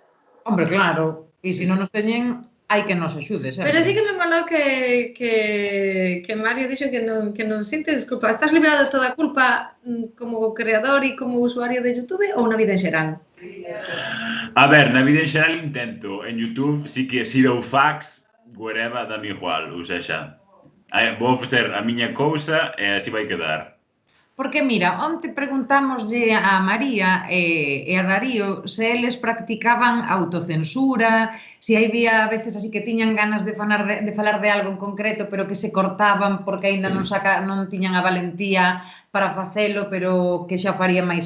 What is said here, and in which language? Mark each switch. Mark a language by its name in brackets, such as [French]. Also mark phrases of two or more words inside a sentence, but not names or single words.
[Galician] Hombre, claro, e se non nos teñen, hai que nos axude, sempre. Pero sí que me molou que Mario dixo que non sintes culpa. Estás liberado de toda a culpa como creador e como usuario de YouTube ou na vida en xeral? A ver, na vida en xeral intento. En YouTube sí que [English] zero facts, whatever, [Galician] dame igual. Ou seja, vou facer a miña cousa e así vai quedar. Porque, mira, onte preguntámoslle a María e a Darío se eles practicaban autocensura, se había a veces así que tiñan ganas de falar de algo en concreto, pero que se cortaban porque aínda non tiñan a valentía para facelo, pero que xa faría máis